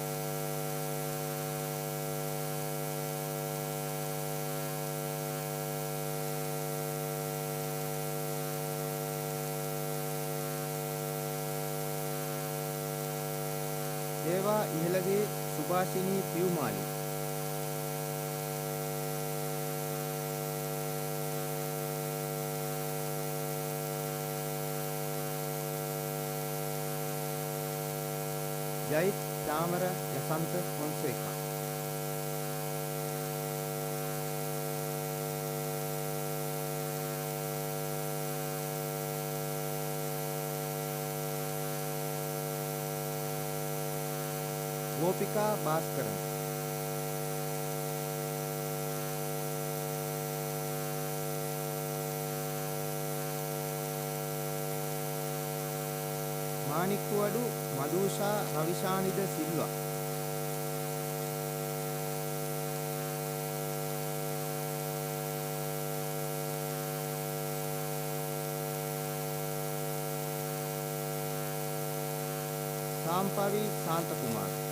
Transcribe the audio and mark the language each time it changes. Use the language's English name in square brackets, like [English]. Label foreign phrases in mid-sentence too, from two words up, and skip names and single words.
[Sinhala] දේවා ඉහළගේ සුභාෂිනී පියුමාලි. जय चामर यशंत फोंसेका. गोपिका भास्करन. මානික්කුවඩු මදූෂා රවිශානිද සිල්වා. සාම්පවි ශාන්තකුමාර.